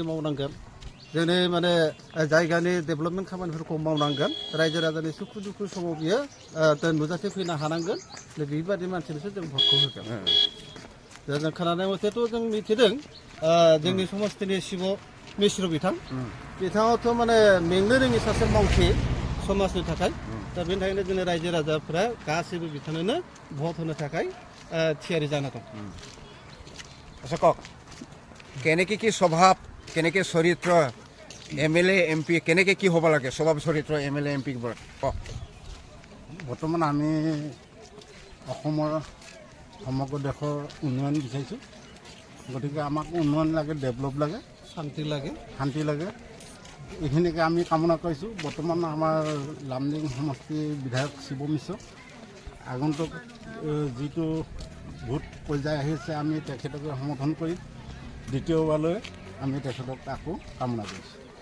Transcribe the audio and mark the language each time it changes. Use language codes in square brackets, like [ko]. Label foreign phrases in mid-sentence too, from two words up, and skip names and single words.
[brx] मावनांगोन जोंनि माने जायगानि डेभेलपमेन्ट खामानिफोरखौ मावनांगोन रायजो राजानि सुखु दुखु समाव बियो नुजाथि फैनो हानांगोन बेबादि मानसिनोसो जों भटखौ होगोन दा जों खोनानाय मथेथ' जों मिथिदों जोंनि समस्तिनि शिब मिश्र बिथाङाथ' माने मेंनो रोङि सासे मावथि समाजनि थाखाय दा बेनि थाखायनो जोंनि रायजो राजाफ्रा गासैबो बिथांनो भट होनो थाखाय थियारि जाना दं [as] আচ্ছা কক কেনেকৈ কি স্বভাৱ কেনেকৈ চৰিত্ৰ [en] MLA MP [as] কেনেকৈ কি হ'ব লাগে স্বভাৱ চৰিত্ৰ [en] MLA MP [as] ক বৰ্তমান আমি অসমৰ সমগ্ৰ দেশৰ উন্নয়ন বিচাৰিছোঁ গতিকে আমাক উন্নয়ন লাগে ডেভেলপ লাগে শান্তি লাগে এইখিনিকে আমি কামনা কৰিছোঁ বৰ্তমান আমাৰ লামডিং সমষ্টিৰ বিধায়ক শিৱ মিশ্ৰ আগন্তুক যিটো ভোট পৰ্যায় আহিছে আমি তেখেতকে সমৰ্থন কৰি দ্বিতীয়বাৰলৈ আমি তেখেতক আকৌ কামনা কৰিছোঁ